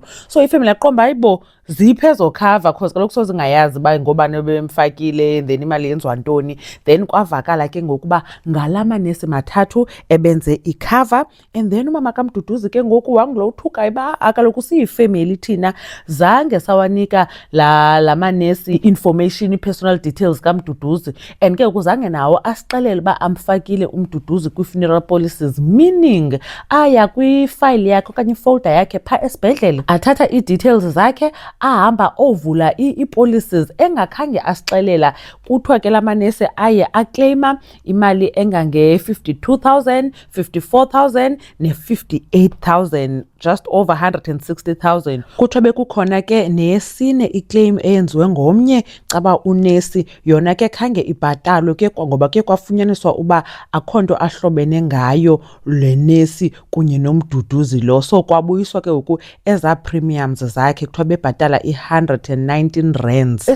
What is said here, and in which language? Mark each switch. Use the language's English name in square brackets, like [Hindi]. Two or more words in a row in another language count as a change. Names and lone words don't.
[Xhosa] So ifamily yaqomba hayibo ziphi ezo cover cause kaloku soze ngayazi uba ngobani bemfakile then imali yenziwa ntoni. Then kwavakala ke ngokuba ngala manesi mathathu ebenze icover, [English] and then [Xhosa] umama kaMduduzi ke ngoku wangulo uthukayo uba akaloku siyifamily thina zange sawanika la manesi information, i- [English] personal details [Xhosa] kaMduduzi, and ke kuzange nawo asixelele uba amfakile uMduduzi kwi- [English] funeral policies, [Xhosa] meaning aya kwifile yakhe okanye ifolder yakhe phaa esibhedlele athatha ii-details zakhe ahamba ovula ii-policies engakhange asixelela. Kuthiwa ke la manesi aye akleyima imali engange-52,000, 54,000 ne-58,000, [English] just over 160,000. [Xhosa] Kuthiwa bekukhona ke neyesine iclaim eyenziwe ngomnye caba unesi, yona ke khange ibhatalwe ke ngoba ke kwafunyaniswa uba akho nto ahlobene ngayo le nesi kunye noMduduzi lo. So kwabuyiswa ke ngoku eza premiums zakhe, kuthiwa bebhatala i-119 rands.